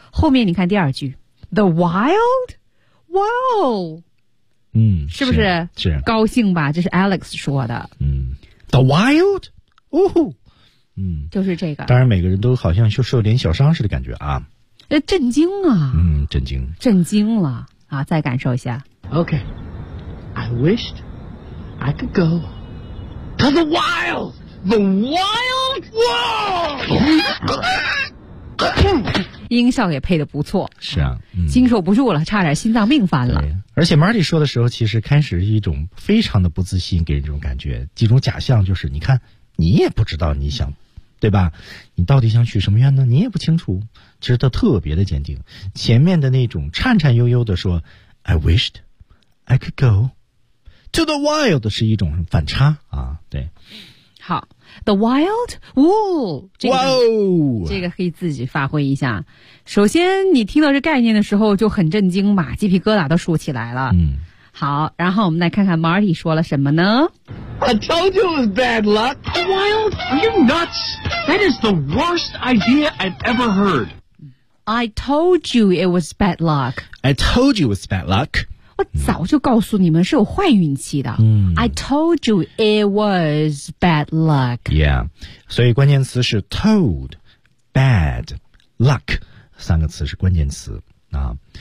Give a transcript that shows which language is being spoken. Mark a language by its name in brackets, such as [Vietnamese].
[Chinese] 后面你看第二句 ， [English] The wild world。嗯， [Chinese] 是不是？是高兴吧？这是 Alex 说的。 [English] 嗯 ，The Wild, 哦，嗯， [Chinese] 就是这个。当然，每个人都好像就受点小伤似的感觉啊。震惊啊！嗯，震惊，震惊了啊！再感受一下。 [English] Okay, I wished I could go to the wild, the wild world. [Chinese] 音效也配得不错，是啊，嗯，经受不住了，差点心脏病犯了。而且 Marty 说的时候，其实开始是一种非常的不自信，给人这种感觉，几种假象，就是你看，你也不知道你想，对吧？你到底想许什么愿呢？你也不清楚。其实他特别的坚定，前面的那种颤颤悠悠的说 [English] "I wished I could go to the wild" [Chinese] 是一种反差啊，对。 [English] 好。The wild, woo, [Chinese] 这个 whoa, 这个可以自己发挥一下。首先，你听到这概念的时候就很震惊嘛，鸡皮疙瘩都竖起来了。嗯，好，然后我们来看看 Marty 说了什么呢 [English] ？I told you it was bad luck. The wild? Are you nuts? That is the worst idea I've ever heard. I told you it was bad luck. I told you it was bad luck. [Chinese] 我早就告诉你们是有坏运气的。嗯 [English] ，I told you it was bad luck. [Chinese] Yeah, 所以关键词是 told, bad, luck 三个词是关键词啊。